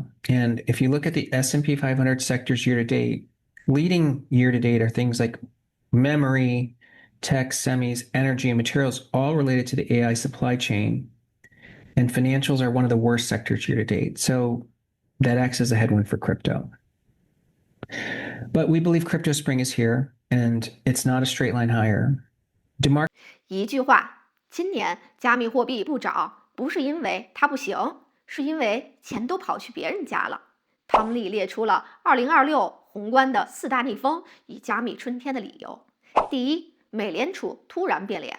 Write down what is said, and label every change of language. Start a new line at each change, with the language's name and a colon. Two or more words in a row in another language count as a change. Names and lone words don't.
English: And if you look at the S&P 500 sectors year to date, leading year to date are things like memory, tech, semis, energy, and materials, all related to the AI supply chain. And financials are one of the worst sectors year to date. So that acts as a headwind for crypto. But we believe crypto spring is here, and it's not a straight line higher.
Chinese: 一句話，今年加密貨幣不漲，不是因為它不行，是因為錢都跑去別人家了。湯利列出了2026宏觀的4大逆風與加密春天的理由。第一，美聯儲突然變臉。